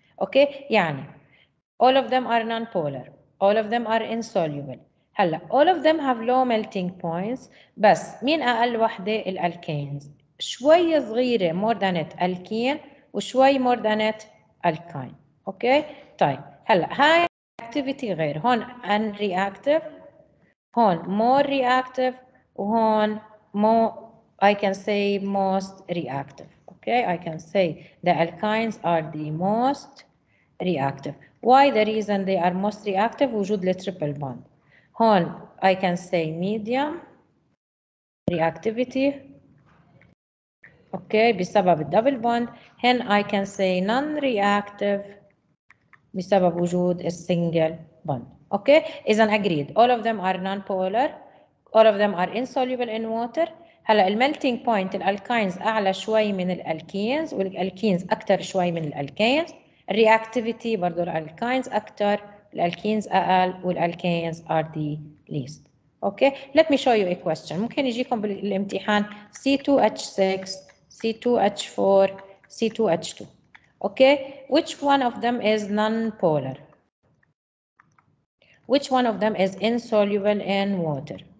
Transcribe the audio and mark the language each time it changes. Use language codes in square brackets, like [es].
[en] Okay يعني all of them are non-polar, all of them are insoluble. هلا all of them have low melting points [ar] بس مين اقل وحده؟ الالكينز. [en] شوي صغيره more than it alkene وشوي more than it alkyne. [ar] اوكي طيب هلا هاي activity غير. [en] هون unreactive هون more reactive وهون more I can say most reactive. Okay I can say the alkynes are the most reactive. Why the reason they are most reactive؟ وجود التريبل bond. هون I can say medium reactivity. okay بسبب الدبل bond. هن I can say non-reactive بسبب وجود السنجل bond. okay إذا agreed all of them are non-polar, all of them are insoluble in water. [ar] هلا الميلتينج بوينت الالكاينز اعلى شوي من الالكينز والالكينز اكثر شوي من الالكينز. الرياكتيفيتي برضه الالكاينز اكثر الالكينز اقل والالكينز are the least. [en] okay let me show you a question. [ar] ممكن يجيكم بالامتحان [en] C2H6 C2H4 C2H2. okay which one of them is non-polar? which one of them is insoluble in water?